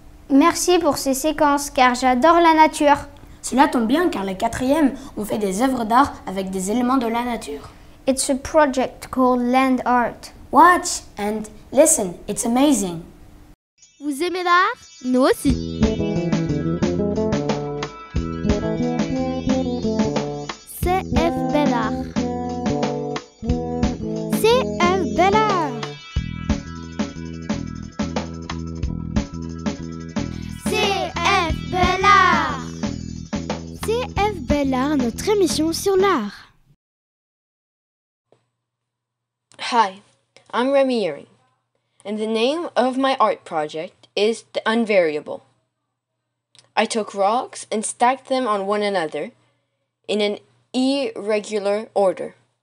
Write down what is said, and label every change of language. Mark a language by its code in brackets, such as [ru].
[fr] Merci pour ces séquences car j'adore la nature. Cela tombe bien car la 4e, on fait des œuvres d'art avec des éléments de la nature. [en] It's a project called Land Art. Watch and listen, it's amazing. [fr] Vous aimez l'art? Nous aussi. CF Bellart. CF Bellart. CF Bellart. CF Bellart, notre émission sur l'art. [en] Hi, I'm Remy Earing, and the name of my art project is The Unvariable. I took rocks and stacked them on one another in an irregular order.